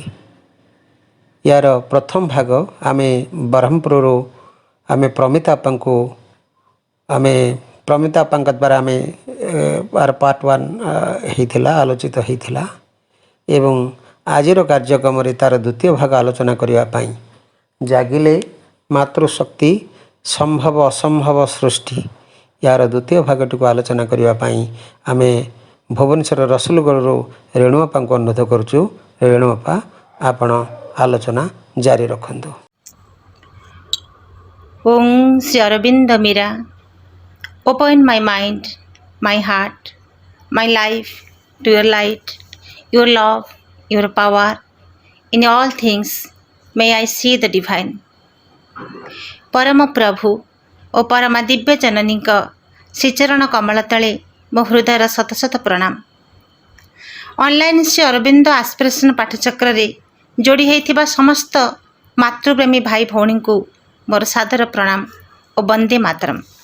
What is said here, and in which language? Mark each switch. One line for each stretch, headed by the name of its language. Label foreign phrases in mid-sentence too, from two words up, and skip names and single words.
Odia: ୟାର ପ୍ରଥମ ଭାଗ ଆମେ ବ୍ରହ୍ମପୁରରୁ ଆମେ ପ୍ରମିତା ଆପାଙ୍କ ଦ୍ୱାରା ଆମେ ପାର୍ଟ 1 ହେଇଥିଲା ଆଲୋଚିତ ହେଇଥିଲା ଏବଂ ଆଜିର କାର୍ଯ୍ୟକ୍ରମରେ ତା'ର ଦ୍ୱିତୀୟ ଭାଗ ଆଲୋଚନା କରିବା ପାଇଁ ଜାଗିଲେ ମାତୃଶକ୍ତି ସମ୍ଭବ ଅସମ୍ଭବ ସୃଷ୍ଟି ୟାର ଦ୍ୱିତୀୟ ଭାଗଟିକୁ ଆଲୋଚନା କରିବା ପାଇଁ ଆମେ ଭୁବନେଶ୍ୱର ରସୁଲଗଡ଼ରୁ ରେଣୁବାପାଙ୍କୁ ଅନୁରୋଧ କରୁଛୁ। ରେଣୁବାପା ଆପଣ ଆଲୋଚନା ଜାରି ରଖନ୍ତୁ।
English: Om Sri Aurobindo Mira, open my mind, my heart, my life to your light, your love, your power. In all things, may I see the divine.
Odia: ପରମ ପ୍ରଭୁ ଓ ପରମା ଦିବ୍ୟ ଜନନୀଙ୍କ ଶ୍ରୀଚରଣ କମଳ ତଳେ ମୋ ହୃଦୟର ଶତ ଶତ ପ୍ରଣାମ। ଅନଲାଇନ୍ ଶ୍ରୀ ଅରବିନ୍ଦ ଆସ୍ପିରେସନ୍ ପାଠଚକ୍ରରେ ଯୋଡ଼ି ହୋଇଥିବା ସମସ୍ତ ମାତୃପ୍ରେମୀ ଭାଇ ଭଉଣୀଙ୍କୁ ମୋର ସାଦର ପ୍ରଣାମ ଓ ବନ୍ଦେ ମାତରମ୍।